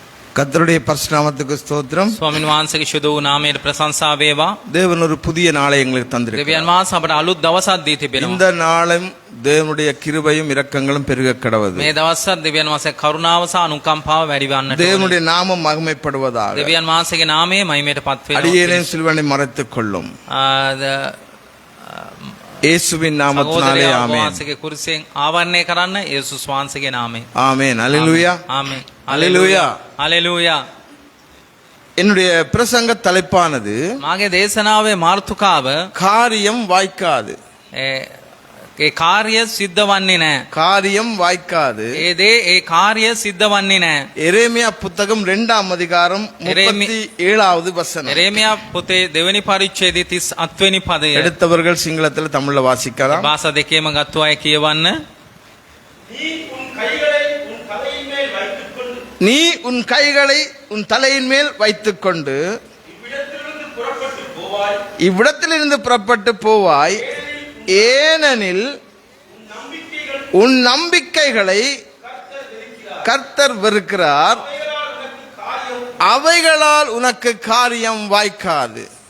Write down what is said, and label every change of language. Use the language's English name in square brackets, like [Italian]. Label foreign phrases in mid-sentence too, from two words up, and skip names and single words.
[Tamil] கர்த்தருடைய பரிசுத்த நாமத்துக்கு ஸ்தோத்திரம். [Sinhala] ස්වාමීන් වහන්සේගේ ශුද්ධ වූ නාමයට ප්‍රශංසා වේවා. [Tamil] தேவன் ஒரு புதிய நாளை எங்களுக்கு தந்திருக்கிறார். [Sinhala] දෙවියන් වහන්සේ අපට අලුත් දවසක් දී තිබෙනවා. [Tamil] இந்த நாளும் தேவனுடைய கிருபையும் இரக்கங்களும் பெருக கடவது. [Sinhala] මේ දවස්වල දෙවියන් වහන්සේ කරුණාව සහ අනුකම්පාව වැඩි වන්නට ඕනේ. [Tamil] தேவனுடைய நாமம் மகிமைப்படுவதாக. [Sinhala] දෙවියන් වහන්සේගේ නාමය මහිමයටපත් වෙනවා. [Tamil] அடியேனையும் சிலுவையை மறைத்துக் கொள்ளும். இயேசுவின் நாமத்தினாலே ஆமென். [Sinhala] වහන්සේගේ කුරුසෙන් ආවරණය කරන්න යේසුස් වහන්සේගේ නාමයෙන්. [Tamil] ஆமென். அல்லேலூயா. [Sinhala] ආමෙන්. [Tamil] அல்லேலூயா. [Sinhala] හalleluya. [Tamil] என்னுடைய பிரசங்க தலைப்பானது [Sinhala] මාගේ දේශනාවේ මාතෘකාව [Tamil] காரியம் வாய்க்காது. [Sinhala] ඒ කාර්ය සිද්ධ වන්නේ නැහැ. [Tamil] காரியம் வாய்க்காது. [Sinhala] ඒ කාර්ය සිද්ධ වන්නේ නැහැ. [Tamil] எரேமியா புத்தகம் 2ஆம் அதிகாரம் 37வது வசனம். [Sinhala] එරේමියා පොතේ දෙවෙනි පරිච්ඡේදයේ 38 වෙනි පදය. [Tamil] எடுத்தவர்கள் சிங்களத்தில் தமிழ்ல வாசிக்கலாம். [Sinhala] භාෂා දෙකේම ගත්තු අය කියවන්න. [Tamil] நீ உன் கைகளை உன் தலையின் மேல் வைத்துக்கொண்டு இவ்விடத்திலிருந்து புறப்பட்டு போவாய், ஏனெனில் உன் நம்பிக்கைகளை கர்த்தர் வெறுக்கிறார், அவைகளால் உனக்கு காரியம் வாய்க்காது.